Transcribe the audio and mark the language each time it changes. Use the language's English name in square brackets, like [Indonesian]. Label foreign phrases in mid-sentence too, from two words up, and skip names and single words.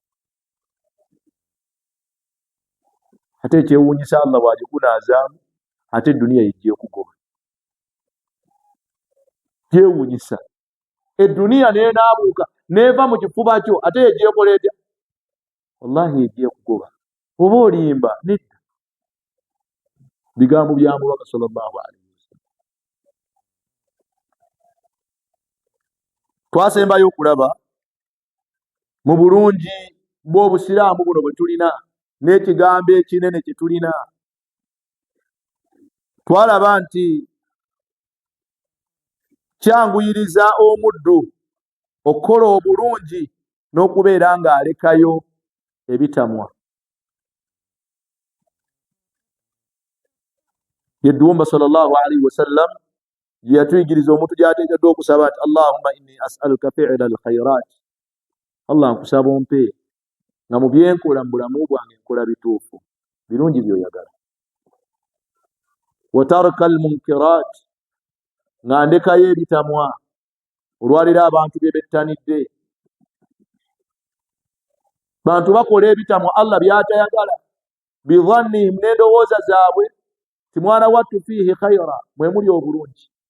[Ganda] Ate ekyewuunyisa Allah bw'agikunaazaamu, ate edduniya yejja ekugoba. Gyewuunyisa edduniya n'enaabuuka n'eva mu kifuba kyo, ate yejja ekola etya? Wallahi yejja ekugoba. Oba olimba nedda. Bigambo bya Mubaka [Arabic] صلى الله عليه وسلم. [Ganda] Twasembayo okulaba mu bulungi bw'obusiraamu buno bwe tulina n'ekigambo ekinene kye tulina. Twalaba nti kyanguyiriza omuddu okukola obulungi n'okubeera ng'alekayo ebitamwa. Yedduwumba [Arabic] صلى الله عليه وسلم [Ganda] gye yatuyigiriza omuntu gy'ateekeddwa okusaba nti [Arabic] اللهم إني أسألك فعل الخيرات. [Ganda] Allah nkusaba ompe nga mu byenkola mu bulamu bwange nkola bituufu, birungi by'oyagala. [Arabic] وترك المنكرات, [Ganda] nga ndekayo ebitamwa. Olwaliro abantu bye bettanidde, bantu bakola ebitamwa Allah by'atayagala, bidhannihim, n'endowooza zaabwe ti mwana wattu [Arabic] فيه خيرا, [Ganda] mwe muli obulungi.